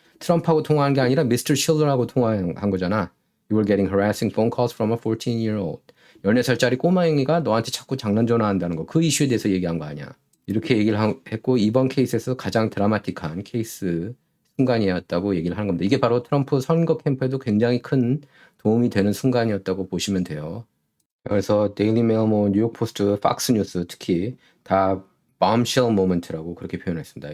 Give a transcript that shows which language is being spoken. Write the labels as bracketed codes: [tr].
[ko] 트럼프하고 통화한 게 아니라 Mr. Schiller하고 통화한 거잖아. [en] You were getting harassing phone calls from a 14-year-old. [ko] 14살짜리 꼬마행이가 너한테 자꾸 장난 전화한다는 거. 그 이슈에 대해서 얘기한 거 아니야. 이렇게 얘기를 했고 이번 케이스에서 가장 드라마틱한 케이스 순간이었다고 얘기를 하는 겁니다. 이게 바로 트럼프 선거 캠프에도 굉장히 큰 도움이 되는 순간이었다고 보시면 돼요. 그래서 데일리 메일, 뉴욕 포스트, 팍스 뉴스 특히 다 [en] bombshell moment [ko] 라고 그렇게 표현했습니다.